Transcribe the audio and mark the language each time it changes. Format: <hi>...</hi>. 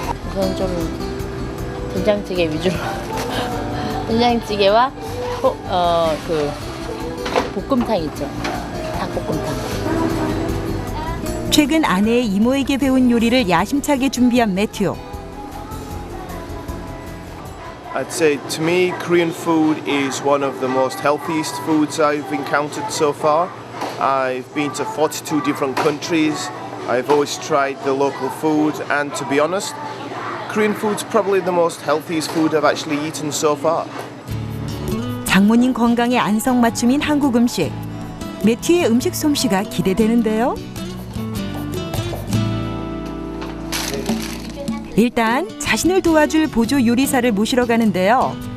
<ko>우선 좀 된장찌개 위주로 된장찌개와 그 볶음탕 있죠. 닭볶음탕. 최근 아내의 이모에게 배운 요리를 야심차게 준비한 매튜.</ko> <en>I'd say to me, Korean food is one of the most healthiest foods I've encountered so far. I've been to 42 different countries. I've always tried the local food, and to be honest, Korean food's probably the most healthiest food I've actually eaten so far.</en> <ko>장모님 건강에 안성맞춤인 한국 음식. 매튜의 음식 솜씨가 기대되는데요. 일단 자신을 도와줄 보조 요리사를 모시러 가는데요.</ko>